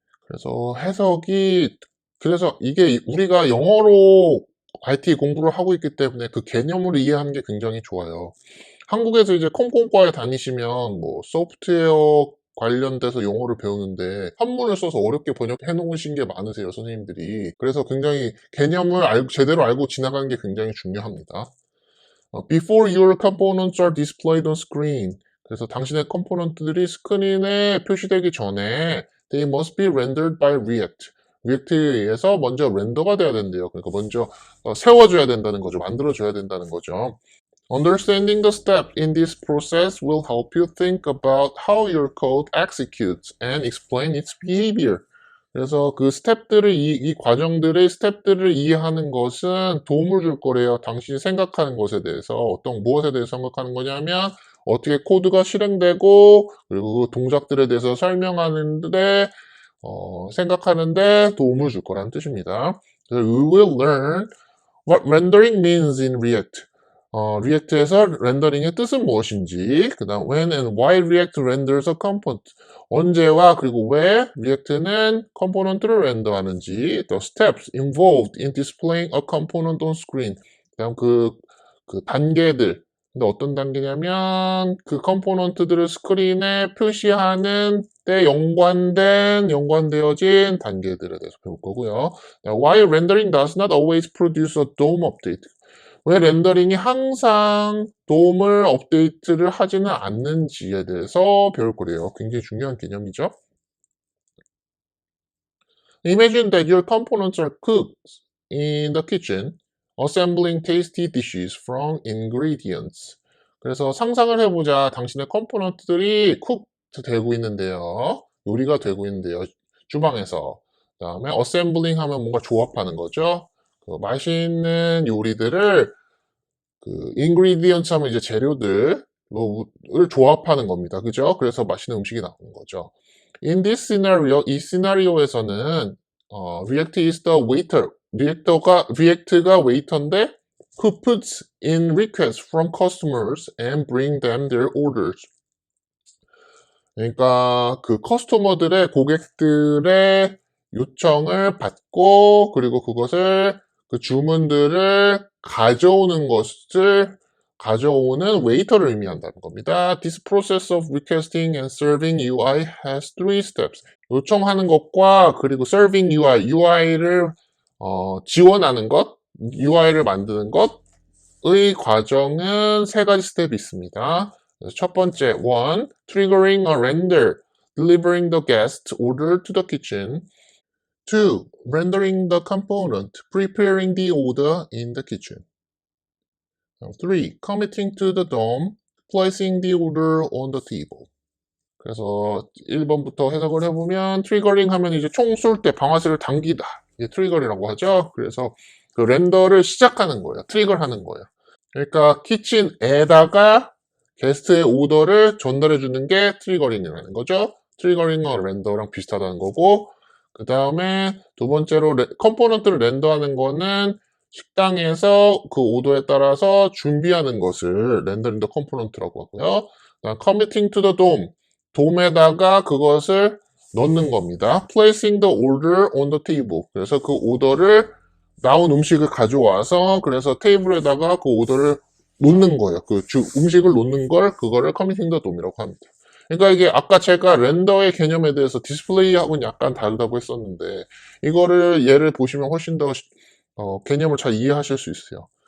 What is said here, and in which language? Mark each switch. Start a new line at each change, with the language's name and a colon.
Korean: 그래서 해석이, 그래서 이게 우리가 영어로 IT 공부를 하고 있기 때문에 그 개념을 이해하는 게 굉장히 좋아요. 한국에서 이제 컴공과에 다니시면 뭐 소프트웨어 관련돼서 영어를 배우는데 한문을 써서 어렵게 번역해 놓으신 게 많으세요, 선생님들이. 그래서 굉장히 개념을 제대로 알고 지나가는 게 굉장히 중요합니다.
English: Before your components are displayed on screen.
Korean: 그래서 당신의 컴포넌트들이 스크린에 표시되기 전에
English: they must be rendered by React.
Korean: 리액트에 의해서 먼저 렌더가 돼야 된대요. 그러니까 먼저 세워줘야 된다는 거죠. 만들어줘야 된다는 거죠.
English: Understanding the steps in this process will help you think about how your code executes and explain its behavior.
Korean: 그래서 그 스텝들을, 이 과정들의 스텝들을 이해하는 것은 도움을 줄 거래요. 당신이 생각하는 것에 대해서, 무엇에 대해서 생각하는 거냐면, 어떻게 코드가 실행되고, 그리고 그 동작들에 대해서 설명하는데, 생각하는데 도움을 줄 거라는 뜻입니다.
English: We will learn what rendering means in React.
Korean: 리액트에서 렌더링의 뜻은 무엇인지, 그 다음
English: when and why React renders a component.
Korean: 언제와 그리고 왜 리액트는 컴포넌트를 렌더하는지,
English: the steps involved in displaying a component on screen.
Korean: 그 다음 그 단계들. 근데 어떤 단계냐면 그 컴포넌트들을 스크린에 표시하는 때 연관되어진 단계들에 대해서 배울 거고요.
English: Why rendering does not always produce a DOM update.
Korean: 왜 렌더링이 항상 DOM을 업데이트를 하지는 않는지에 대해서 배울 거래요. 굉장히 중요한 개념이죠.
English: Imagine that your components are cooked in the kitchen, assembling tasty dishes from ingredients.
Korean: 그래서 상상을 해보자. 당신의 컴포넌트들이 되고 있는데요. 요리가 되고 있는데요. 주방에서. 그 다음에 assembling 하면 뭔가 조합하는 거죠. 그 맛있는 요리들을 ingredients 하면 이제 재료들을 조합하는 겁니다. 그죠? 그래서 맛있는 음식이 나오는 거죠.
English: In this scenario,
Korean: 이 시나리오에서는
English: React is the waiter. React가 waiter인데 who puts in requests from customers and bring them their orders.
Korean: 그러니까 그 고객들의 요청을 받고 그리고 그 주문들을 가져오는 웨이터를 의미한다는 겁니다.
English: This process of requesting and serving UI has three steps.
Korean: 요청하는 것과 그리고 serving UI를 지원하는 것, UI를 만드는 것의 과정은 세 가지 스텝이 있습니다. 첫 번째, 1.
English: Triggering a render, delivering the guest order to the kitchen. 2. Rendering the component, preparing the order in the kitchen. 3. Committing to the DOM, placing the order on the table.
Korean: 그래서 1번부터 해석을 해보면 트리거링 하면 이제 총 쏠 때 방아쇠를 당기다. 이게 트리거링이라고 하죠. 그래서 그 렌더를 시작하는 거예요. 트리거하는 거예요. 그러니까 키친에다가 게스트의 오더를 전달해 주는 게 트리거링이라는 거죠. 트리거링과 렌더랑 비슷하다는 거고, 그 다음에 두 번째로 컴포넌트를 렌더하는 거는 식당에서 그 오더에 따라서 준비하는 것을 렌더링 더 컴포넌트라고 하고요. 그다음
English: committing to the DOM,
Korean: 돔에다가 그것을 넣는 겁니다.
English: placing the order on the table.
Korean: 그래서 그 오더를 나온 음식을 가져와서 그래서 테이블에다가 그 오더를 놓는 거예요. 음식을 놓는 그거를 committing the DOM이라고 합니다. 그러니까 이게 아까 제가 렌더의 개념에 대해서 디스플레이하고는 약간 다르다고 했었는데 이거를 예를 보시면 훨씬 더 개념을 잘 이해하실 수 있어요.